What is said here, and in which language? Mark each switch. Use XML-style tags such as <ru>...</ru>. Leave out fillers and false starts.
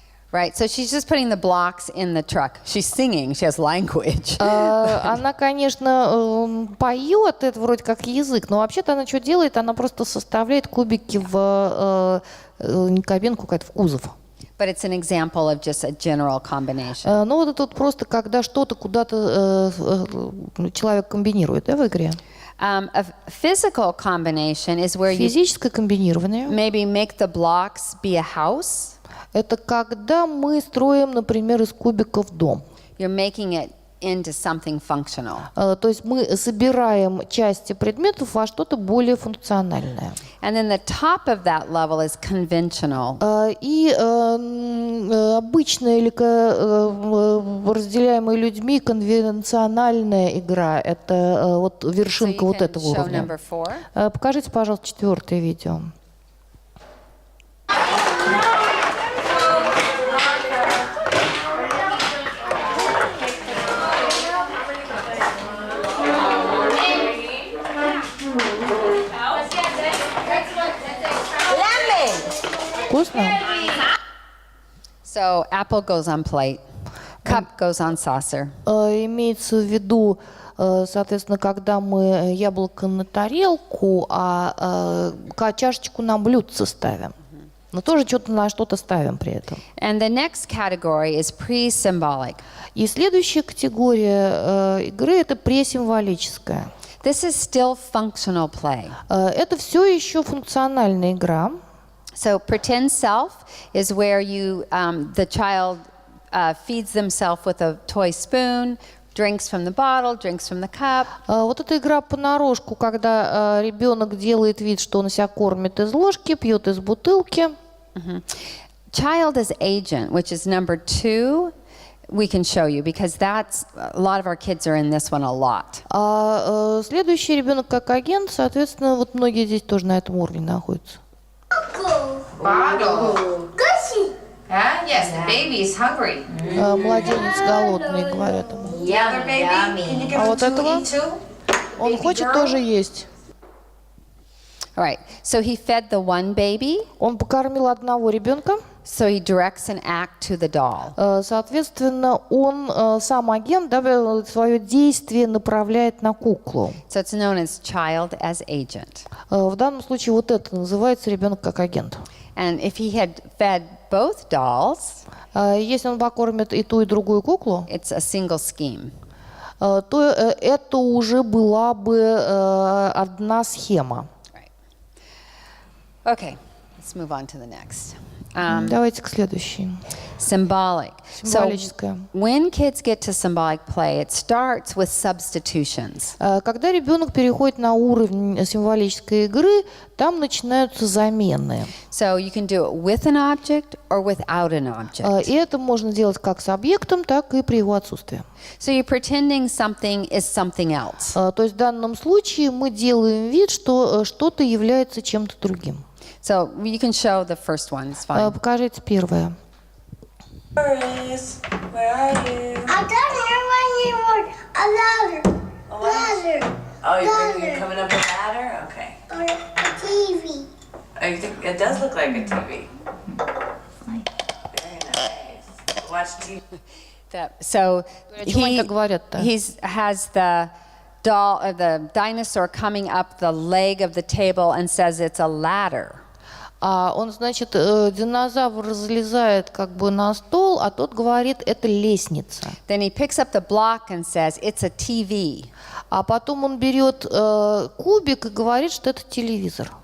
<en>Right, so she's just putting the blocks in the truck. She's singing, she has language.</en> <ru>Она, конечно, поет, это вроде как язык, но вообще-то она что делает? Она просто составляет кубики в не кабинку, какая-то в кузов.</ru> <en>But it's an example of just a general combination.</en> <ru>Ну вот это вот просто когда что-то куда-то человек комбинирует, да, в игре?</ru> <en>A physical combination is where you</en> <ru>Физическое комбинирование.</ru> <en>maybe make the blocks be a house.</en> <ru>Это когда мы строим, например, из кубиков дом.</ru> <en>You're making it into something functional.</en> <ru>То есть мы собираем части предметов во что-то более функциональное.</ru> <en>And then the top of that level is conventional.</en> <ru>И обычная или разделяемая людьми конвенциональная игра — это вот вершинка вот этого</ru> <en>show</en> <ru>уровня.</ru> <en>number 4.</en> <ru>Покажите, пожалуйста, 4-е видео. Вкусно?</ru> <en>So apple goes on plate. Cup goes on saucer.</en> <ru>Имеется в виду, соответственно, когда мы яблоко на тарелку, а чашечку на блюдце ставим. Но тоже что-то на что-то ставим при этом.</ru> <en>And the next category is pre-symbolic.</en> <ru>И следующая категория игры – это пресимволическая.</ru> <en>This is still functional play.</en> <ru>Это все еще функциональная игра.</ru> <en>So pretend self is where you, the child feeds themselves with a toy spoon, drinks from the bottle, drinks from the cup.</en> <ru>Вот эта игра понарошку, когда ребенок делает вид, что он себя кормит из ложки, пьет из бутылки.</ru> <en>Child as agent, which is number 2, we can show you because that's a lot of our kids are in this one a lot.</en> <ru>Следующий ребенок как агент, соответственно, вот многие здесь тоже на этом уровне находятся.</ru> <en>Bottle. Huh? Yes, the baby is hungry.</en> <ru>Младенец голодный, говорят ему.</ru> <en>Other baby? Can you give</en> <ru>А</ru> <en>him</en> <ru>вот</ru> <en>to</en> <ru>этого?</ru> <en>eat too?</en> <ru>Он</ru> <en>Baby</en> <ru>хочет</ru> <en>girl?</en> <ru>тоже есть.</ru> <en>All right. So he fed the one baby,</en> <ru>Он покормил одного ребенка.</ru> <en>so he directs an act to the doll.</en> <ru>Соответственно, он сам агент, да, свое действие направляет на куклу.</ru> <en>So it's known as child as agent.</en> <ru>В данном случае вот это называется ребенок как агент.</ru> <en>And if he had fed both dolls,</en> <ru>Если он покормит и ту, и другую куклу,</ru> <en>it's a single scheme.</en> <ru>то это уже была бы одна схема.</ru> <en>Okay, let's move on to the next.</en> <ru>Давайте к следующей.</ru> <en>Symbolic. So</en> <ru>Символическая.</ru> <en>when kids get to symbolic play, it starts with substitutions.</en> <ru>Когда ребенок переходит на уровень символической игры, там начинаются замены.</ru> <en>So you can do it with an object or without an object.</en> <ru>И это можно делать как с объектом, так и при его отсутствии.</ru> <en>So you're pretending something is something else.</en> <ru>То есть в данном случае мы делаем вид, что что-то является чем-то другим.</ru> <en>So you can show the first one, it's fine. Покажите первое. Boris, where are you? I don't hear when you were a ladder. Ladder. Oh, you're coming up a ladder? Okay. Or a TV. Oh, you think it does look like a TV? Very nice. Watch TV. So</en> <ru>Почему они так говорят-то?</ru> <en>he has the doll, the dinosaur coming up the leg of the table and says it's a ladder.</en> <ru>Он, значит, динозавр залезает как бы на стол, а тот говорит, это лестница.</ru> <en>Then he picks up the block and says it's a TV. А потом он берет кубик и говорит, что это телевизор.</en>